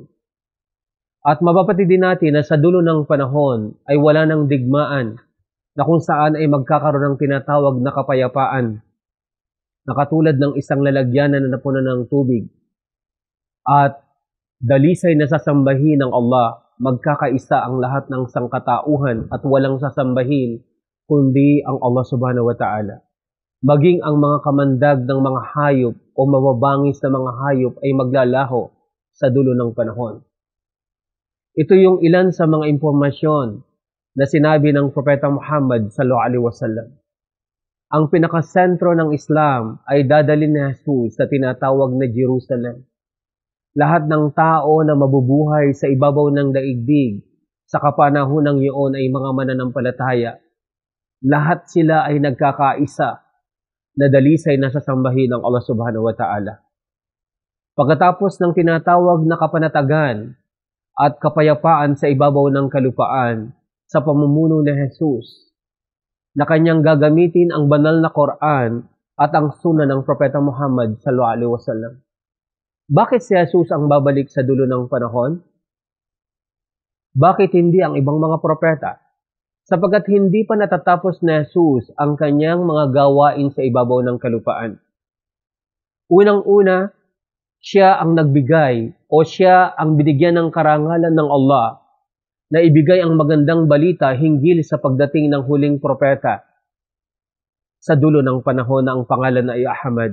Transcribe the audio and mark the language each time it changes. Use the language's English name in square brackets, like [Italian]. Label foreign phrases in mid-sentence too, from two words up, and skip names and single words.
[Filipino] At mapapatid din natin na sa dulo ng panahon ay wala ng digmaan, na kung saan ay magkakaroon ng tinatawag na kapayapaan, na katulad ng isang lalagyanan na napuno ng tubig. At dalisay na sasambahin ng Allah, magkakaisa ang lahat ng sangkatauhan at walang sasambahin kundi ang Allah [Arabic] سبحانه وتعالى. [Filipino] Maging ang mga kamandag ng mga hayop o mababangis na mga hayop ay maglalaho sa dulo ng panahon. Ito yung ilan sa mga impormasyon na sinabi ng Propeta Muhammad [Arabic] صلى الله عليه وسلم. [Filipino] Ang pinakasentro ng Islam ay dadalhin ni Jesus sa tinatawag na Jerusalem. Lahat ng tao na mabubuhay sa ibabaw ng daigdig sa kapanahonang iyon ay mga mananampalataya. Lahat sila ay nagkakaisa na dalisay na sasambahin ng Allah [Arabic] سبحانه وتعالى. [Filipino] Pagkatapos ng tinatawag na kapanatagan at kapayapaan sa ibabaw ng kalupaan sa pamumuno ni Jesus, na kanyang gagamitin ang banal na Quran at ang sunnah ng Propeta Muhammad [Arabic] صلى الله عليه وسلم. [Filipino] Bakit si Jesus ang babalik sa dulo ng panahon? Bakit hindi ang ibang mga propeta? Sapagkat hindi pa natatapos na Jesus ang kanyang mga gawain sa ibabaw ng kalupaan. Unang-una, siya ang nagbigay o siya ang binigyan ng karangalan ng Allah na ibigay ang magandang balita hinggil sa pagdating ng huling propeta sa dulo ng panahon na ang pangalan ay Ahmad.